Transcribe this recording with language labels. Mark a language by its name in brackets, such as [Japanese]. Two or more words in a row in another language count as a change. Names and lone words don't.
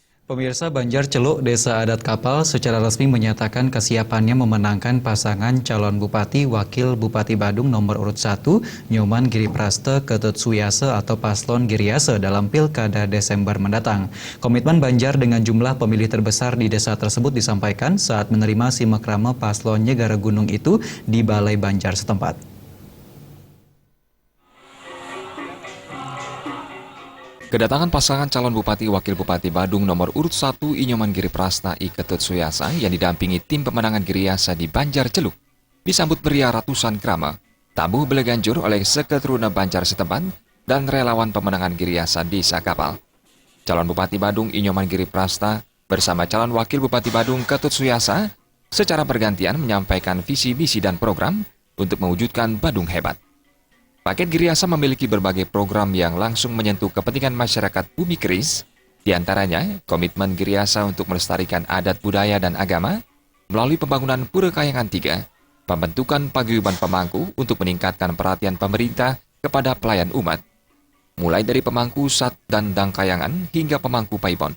[Indonesian] Pemirsa, Banjar Celuk, Desa Adat Kapal secara resmi menyatakan kesiapannya memenangkan pasangan calon Bupati Wakil Bupati Badung nomor urut 1, Nyoman Giripraste Ketut Suyase atau Paslon Giriase dalam Pilkada Desember mendatang. Komitmen Banjar dengan jumlah pemilih terbesar di desa tersebut disampaikan saat menerima simekrama Paslon Nyegara Gunung itu di Balai Banjar setempat. Kedatangan pasangan calon Bupati Wakil Bupati Badung nomor urut 1 Nyoman Giripraste I Ketut Suyase yang didampingi tim pemenangan Giriase di Banjar Celuk disambut meriah ratusan krama, tabuh beleganjur oleh seketuruna Banjar setempat dan relawan pemenangan Giriase Desa Kapal. Calon Bupati Badung Nyoman Giripraste bersama calon Wakil Bupati Badung Ketut Suyase secara bergantian menyampaikan visi misi dan program untuk mewujudkan Badung hebat. Paket Giriase memiliki berbagai program yang langsung menyentuh kepentingan masyarakat Bumi Keris, diantaranya komitmen Giriase untuk melestarikan adat budaya dan agama melalui pembangunan Pura Kayangan 3, pembentukan paguyuban pemangku untuk meningkatkan perhatian pemerintah kepada pelayan umat, mulai dari pemangku Sat dan Dang Kayangan hingga pemangku Paibon.